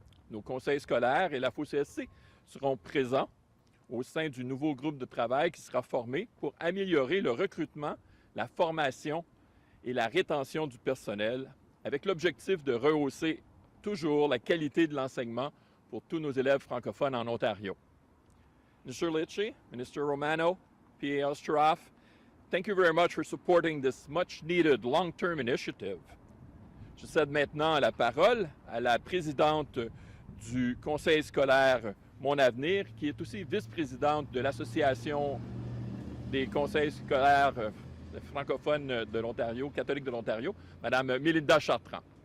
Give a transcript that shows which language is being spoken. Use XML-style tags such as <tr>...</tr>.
<fr>Nos conseils scolaires et l'AFO-CSC seront présents au sein du nouveau groupe de travail qui sera formé pour améliorer le recrutement, la formation et la rétention du personnel, avec l'objectif de rehausser toujours la qualité de l'enseignement pour tous nos élèves francophones en Ontario.</fr> <en>Mr. Lecce, Minister Romano, P.A. Oosteroff, thank you very much for supporting this much-needed long-term initiative.</en> <fr>Je cède maintenant la parole à la présidente du conseil scolaire Mon Avenir, qui est aussi vice-présidente de l'Association des conseils scolaires francophones de l'Ontario, catholiques de l'Ontario, Mme Mélinda Chartrand.</fr>